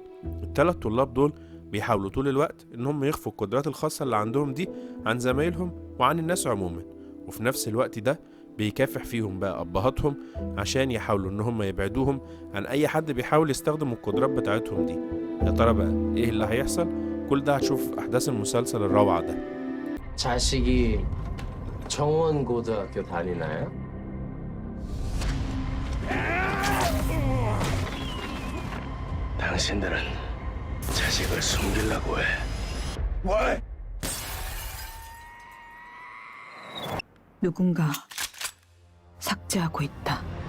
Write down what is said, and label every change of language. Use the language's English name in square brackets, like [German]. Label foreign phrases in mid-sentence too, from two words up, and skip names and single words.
[Arabic] ال3 طلاب دول بيحاولوا طول الوقت إنهم يخفوا القدرات الخاصة اللي عندهم دي عن زمايلهم وعن الناس عموما، وفي نفس الوقت ده بيكافح فيهم بقى أبهاتهم عشان يحاولوا إن هم يبعدوهم عن أي حد بيحاول يستخدم القدرات بتاعتهم دي. يا ترى بقى إيه اللي هيحصل؟ كل ده هتشوف في أحداث المسلسل الروعة ده. [Korean] 자식이 정원고등학교 다니나요? 당신들은 자식을 숨기려고 해. 왜? 누군가 삭제하고 있다.